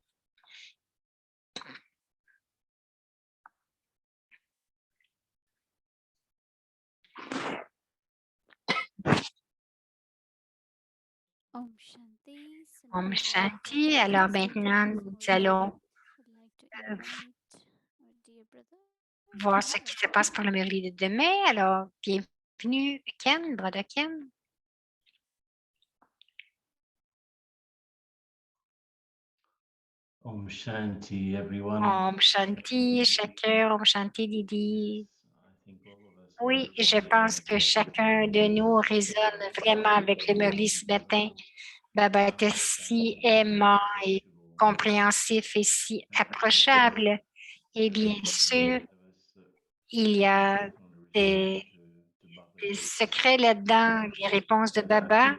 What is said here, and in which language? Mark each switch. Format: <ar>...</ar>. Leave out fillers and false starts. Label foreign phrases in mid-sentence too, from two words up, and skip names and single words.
<sa>ॐ शान्ति. ॐ शान्ति.</sa> <fr>Alors maintenant, nous allons voir ce qui se passe pour le mercredi de demain. Alors, bienvenue, Ken, brother Ken.</fr> <sa>ॐ शान्ति, everyone. ॐ शान्ति, chacun. ॐ शान्ति, Didi.</sa> <fr>Oui, je pense que chacun de nous résonne vraiment avec le mercredi ce matin. Baba était si aimant et compréhensif et si approchable. Et bien sûr, il y a des secrets là-dedans, les réponses de Baba.</fr>